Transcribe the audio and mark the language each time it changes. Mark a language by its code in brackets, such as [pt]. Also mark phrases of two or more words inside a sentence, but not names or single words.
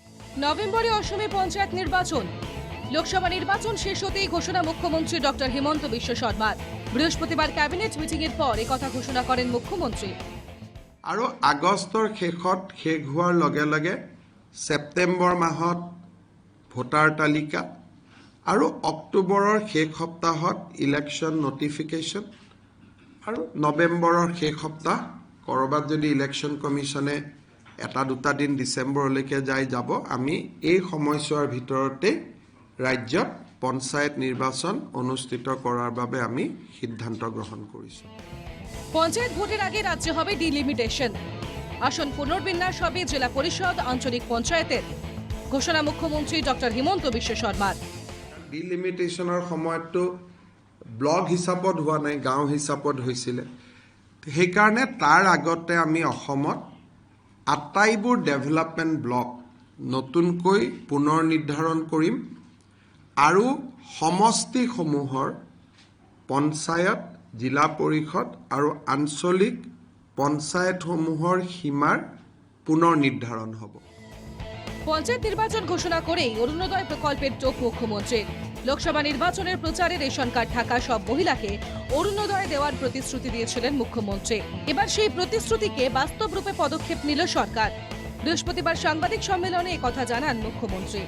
[bn] নভেম্বরে অসমে পঞ্চায়েত নির্বাচন। লোকসভা নির্বাচন শেষ হতেই ঘোষণা মুখ্যমন্ত্রী ডক্টর হিমন্ত বিশ্ব শর্মার। বৃহস্পতিবার [en] cabinet meeting [bn] পর একথা ঘোষণা করেন মুখ্যমন্ত্রী। [as] আৰু আগষ্টৰ শেষত শেষ হোৱাৰ লগে লগে ছেপ্টেম্বৰ মাহত ভোটাৰ তালিকা আৰু অক্টোবৰৰ শেষ সপ্তাহত [en] election notification [as] আৰু নৱেম্বৰৰ শেষ সপ্তাহ ক'ৰবাত যদি [en] Election Commission [as] এটা দুটা দিন ডিচেম্বৰলৈকে যাব আমি এই সময়ছোৱাৰ ভিতৰতে ৰাজ্যত পঞ্চায়ত নিৰ্বাচন অনুষ্ঠিত কৰাৰ বাবে আমি সিদ্ধান্ত গ্ৰহণ কৰিছোঁ। [bn] পঞ্চায়েত ভোটের আগে রাজ্যে হবে ডিলিমিটেশন। আসন পুনর্বিন্যাস হবে জেলা পরিষদ আঞ্চলিক পঞ্চায়েতের। ঘোষণা মুখ্যমন্ত্রী ডক্টর হিমন্ত বিশ্ব শর্মার। [as] ডিলিমিটেশ্যনৰ সময়তো ব্লক হিচাপত হোৱা নাই, গাঁও হিচাপত হৈছিলে। সেইকাৰণে তাৰ আগতে আমি অসমত আটাইবোৰ [en] development block [as] নতুনকৈ পুনৰ নিৰ্ধাৰণ কৰিম আৰু সমষ্টিসমূহৰ পঞ্চায়ত, জিলা পৰিষদ আৰু আঞ্চলিক পঞ্চায়তসমূহৰ সীমাৰ পুনৰ নিৰ্ধাৰণ হ'ব। [bn] পঞ্চায়েত নির্বাচন ঘোষণা করেই অরুণোদয় প্রকল্পের টোপ মুখ্যমন্ত্রীর। লোকসভা নির্বাচনের প্রচারে রেশন কার্ড থাকা সব মহিলাকে অরুণোদয় দেওয়ার প্রতিশ্রুতি দিয়েছিলেন মুখ্যমন্ত্রী। এবার সেই প্রতিশ্রুতিকে বাস্তব রূপে পদক্ষেপ নিল সরকার। বৃহস্পতিবার সাংবাদিক সম্মেলনে একথা জানান মুখ্যমন্ত্রী।